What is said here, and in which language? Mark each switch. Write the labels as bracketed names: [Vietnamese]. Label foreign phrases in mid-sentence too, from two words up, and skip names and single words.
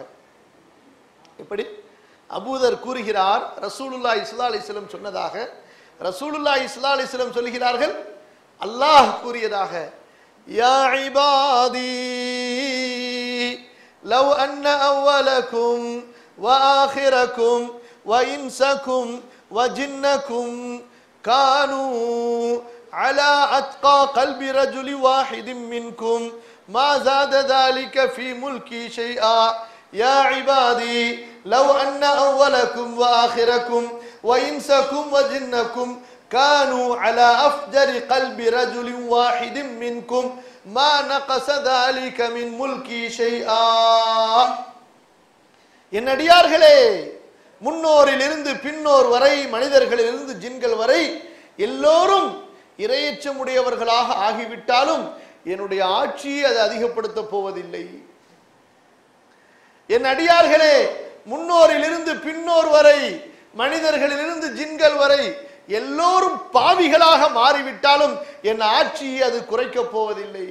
[Tamil] எப்படி? அபூதர் கூறுகிறார், [Arabic] رسول الله صلى الله عليه وسلم [Tamil] சொன்னதாக. [Arabic] رسول الله صلى الله عليه وسلم [Tamil] சொல்கிறார்கள், அல்லாஹ் கூறியதாக, [Arabic] يا عبادي لو أن أولكم وآخركم وإنسكم وجنكم كانوا على أتقى قلب رجل واحد منكم ما زاد ذلك في ملكي شيئا يا عبادي لو أن أولكم وآخركم وإنسكم وجنكم كانوا على أفجر قلب رجل واحد منكم ما نقص ذلك من ملكي شيئا. [Tamil] என் அடியார்களே, முன்னோரிலிருந்து பின்னோர் வரை, மனிதர்களிலிருந்து ஜின்கள் வரை எல்லோரும் இறையச்சமுடையவர்களாக ஆகிவிட்டாலும் என்னுடைய ஆட்சியை அது அதிகப்படுத்த போவதில்லை. என் அடியார்களே, முன்னோரிலிருந்து பின்னோர் வரை, மனிதர்களிலிருந்து ஜின்கள் வரை எல்லோரும் பாவிகளாக மாறிவிட்டாலும் என் ஆட்சியை அது குறைக்கப் போவதில்லை.